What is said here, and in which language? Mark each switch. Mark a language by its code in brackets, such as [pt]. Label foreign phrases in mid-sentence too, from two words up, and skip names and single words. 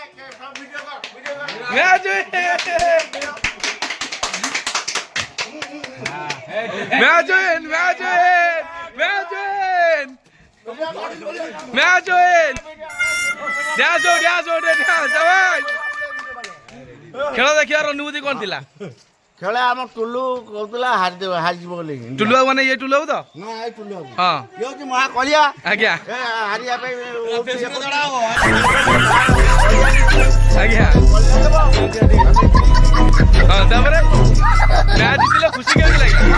[en] Match win! Match win! Match win! Match win! Match win! Dance out, dance out, dance out! [or] ଖେଳ ଦେଖିବାର ଅନୁଭୂତି କଣ ଥିଲା? ଖେଳ ଆମ ଟୁଲୁ କହୁଥିଲା ହାରିଯିବ ବୋଲି। ଟୁଲୁ ବାବୁ ମାନେ ଇଏ ଟୁଲୁ ବାବୁ ତ? ନା ଏଇ ଟୁଲୁ ବାବୁ। ହଁ ଇଏ ହଉଛି ମହାକଳିଆ। ଆଜ୍ଞା ହାରିବା ପାଇଁ ଆଜ୍ଞା ହଁ ତାପରେ ମ୍ୟାଚ୍ ଜିତିଲେ ଖୁସି କେମିତି ଲାଗିଲା?